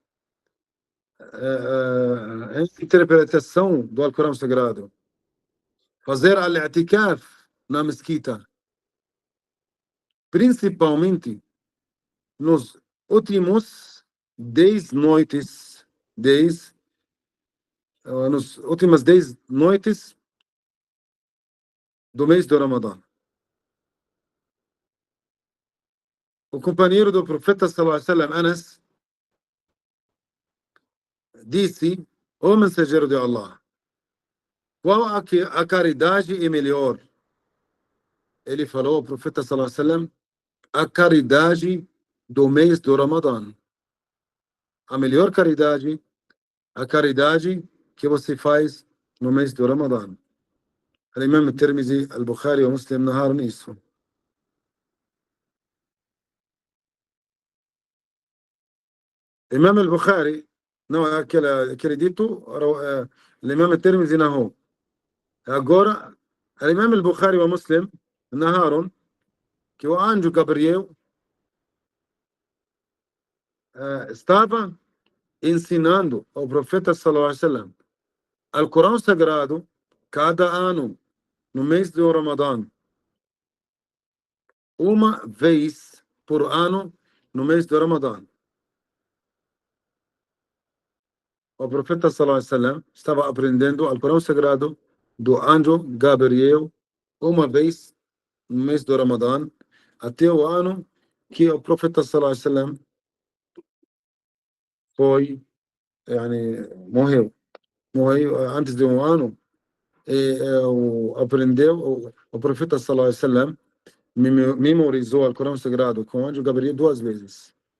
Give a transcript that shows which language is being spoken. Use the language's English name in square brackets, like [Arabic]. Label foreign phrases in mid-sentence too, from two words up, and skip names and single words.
[Portuguese] a interpretação do Alcorão Sagrado, fazer al-i'tikaf na mesquita, principalmente nos últimos 10 noites, nas últimas 10 noites do mês do Ramadã. O companheiro do profeta [Arabic] صلى الله عليه وسلم, [Portuguese] Anas, disse: ó mensageiro de Allah, qual a caridade é melhor? Ele falou, o profeta [Arabic] صلى الله عليه وسلم, [Portuguese] a caridade do mês do Ramadã. A melhor caridade, a caridade que você faz no mês do Ramadã. Al-Imam Tirmidhi, Al-Bukhari e Muslim narraram isso. Imam Al-Bukhari, não, aquele dito, Imam Tirmidhi narrou. Agora, Imam Al-Bukhari e Muslim narraram que o anjo Gabriel estava ensinando ao profeta [Arabic] صلى الله عليه وسلم [Portuguese] Alcorão Sagrado cada ano no mês do Ramadã, uma vez por ano no mês do Ramadã. O profeta [Arabic] صلى الله عليه وسلم [Portuguese] estava aprendendo Alcorão Sagrado do anjo Gabriel uma vez no mês do Ramadã, até o ano que o profeta [Arabic] صلى الله عليه وسلم [Portuguese] foi, morreu antes de um ano. Aprendeu o profeta [Arabic] صلى الله عليه وسلم [Portuguese] memorizou o Alcorão Sagrado com o anjo Gabriel 2 vezes.